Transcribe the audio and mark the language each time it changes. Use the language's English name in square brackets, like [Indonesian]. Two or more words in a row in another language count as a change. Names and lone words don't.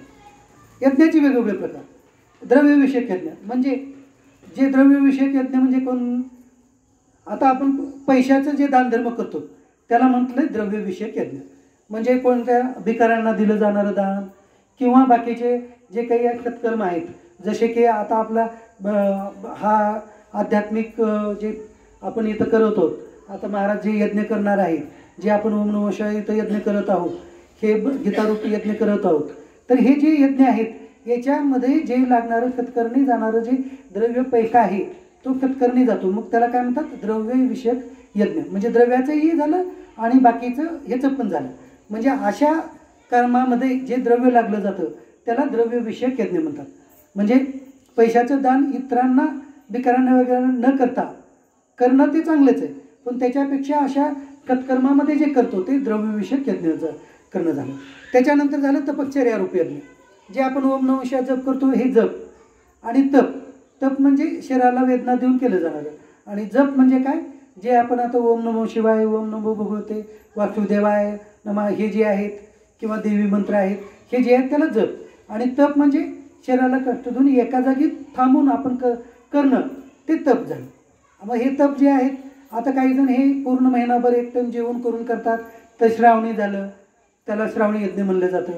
[Marathi] यज्ञाचे वेगवेगळे प्रकार. द्रव्यविषयक यज्ञ म्हणजे जे द्रव्यविषयक यज्ञ म्हणजे कोण, आता आपण पैशाचं जे दानधर्म करतो त्याला म्हटलं द्रव्यविषयक यज्ञ. म्हणजे कोणत्या भिकाऱ्यांना दिलं जाणारं दान किंवा बाकीचे जे काही सत्कर्म आहेत, जसे की आता आपला हा आध्यात्मिक जे आपण इथं करत आहोत. आता महाराज जे यज्ञ करणार आहेत, जे आपण [Sanskrit] ओम नमः शिवाय [Marathi] इथं यज्ञ करत आहोत, हे गीतारूपी यज्ञ करत आहोत. तर हे जे यज्ञ आहेत याच्यामध्ये जे लागणारं सत्कर्णी जाणारं जे द्रव्य पैसा आहे तो सत्कर्णी जातो. मग त्याला काय म्हणतात, द्रव्यविषयक यज्ञ. म्हणजे द्रव्याचंही झालं आणि बाकीचं ह्याचं पण झालं. म्हणजे अशा कर्मामध्ये जे द्रव्य लागलं जातं त्याला द्रव्यविषयक यज्ञ म्हणतात. म्हणजे पैशाचं दान इतरांना भिकाऱ्यांना वगैरे न करता करणं ते चांगलंच आहे, पण त्याच्यापेक्षा अशा सत्कर्मामध्ये जे करतो ते द्रव्यविषयक यज्ञाचं करणं झालं. त्याच्यानंतर झालं तपश्चर्या रूप यज्ञ. जे आपण [Sanskrit] ओम नमः शिवाय [Marathi] जप करतो हे जप. आणि तप, तप म्हणजे शरीराला वेदना देऊन केलं जाणारं. आणि जप म्हणजे काय, जे आपण आता [Sanskrit] ओम नमः शिवाय, ओम नमो भगवते वासुदेवाय नमः [Marathi] हे जे आहेत किंवा देवी मंत्र आहेत हे जे आहेत त्याला जप. आणि तप म्हणजे शरीराला कष्ट देऊन एका जागी थांबून आपण करणं ते तप झालं. मग हे तप जे आहेत, आता काही जण हे पूर्ण महिनाभर एक टाइम जेवण करून करतात, तर श्रावणी झालं त्याला श्रावणी यज्ञ म्हणलं जातं.